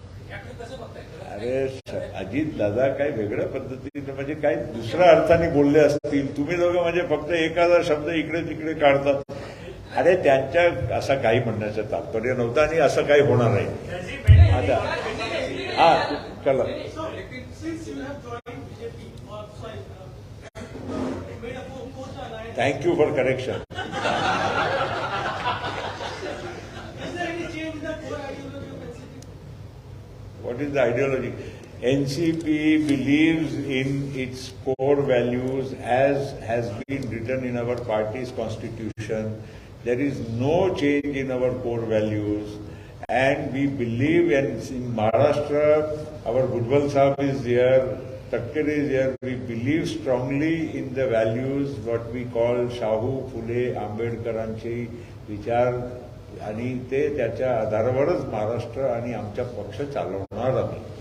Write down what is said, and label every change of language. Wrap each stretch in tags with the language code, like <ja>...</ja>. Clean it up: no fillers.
<mr>याकडे कसं बघताय? अरे अजित दादा काही वेगळ्या पद्धतीने, म्हणजे काही दुसऱ्या अर्थाने बोलले असतील. तुम्ही दोघं म्हणजे फक्त एखादा शब्द इकडे तिकडे काढतात. अरे त्यांच्या असं काही म्हणण्याचं तात्पर्य नव्हतं आणि असं काही होणार नाही. आता हा चला.</mr> <en>लेकिन since you have joined BJP or sorry, made a post alliance, thank you for correction. is there any change in the core ideology of NCP? What is the ideology? NCP believes in its core values as has been written in our party's constitution. There is no change in our core values, and we believe in Maharashtra. Our Bhujbal Sahab is here, Thakkar is here. We believe strongly in the values what we call Shahu Phule Ambedkaranचे विचार,</en> <mr>आणि ते त्याच्या आधारावरच महाराष्ट्र आणि आमचा पक्ष चालवणार आम्ही.</mr>